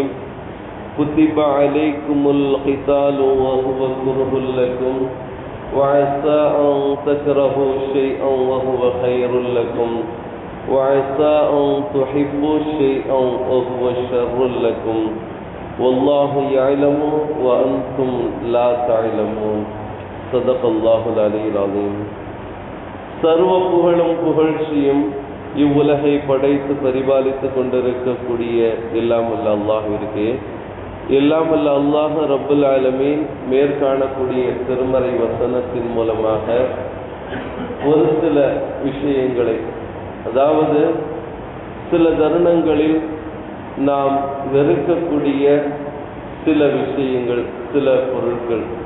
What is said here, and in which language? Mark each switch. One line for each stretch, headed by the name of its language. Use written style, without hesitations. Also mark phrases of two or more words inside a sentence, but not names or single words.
Arabic: كتب عليكم القتال وهو كره لكم وعسى أن تكرهوا شيئا وهو خير لكم وعسى أن تحبوا شيئا وهو شر لكم والله يعلم وأنتم لا تعلمون. صدق الله العلي العظيم.
Tamil: சர்வ புகழும் புகழ்ச்சியும் இவ்வுலகை படைத்து பரிபாலித்து கொண்டிருக்கக்கூடிய எல்லாம் வல்ல அல்லாஹ்விற்கே. எல்லாம் வல்ல அல்லாஹ்
Arabic: رب العالمين
Tamil: மேற்காணக்கூடிய திருமறை வசனத்தின் மூலமாக ஒரு சில விஷயங்களை, அதாவது சில தருணங்களில் நாம் வெறுக்கக்கூடிய சில விஷயங்கள், சில பொருட்கள்,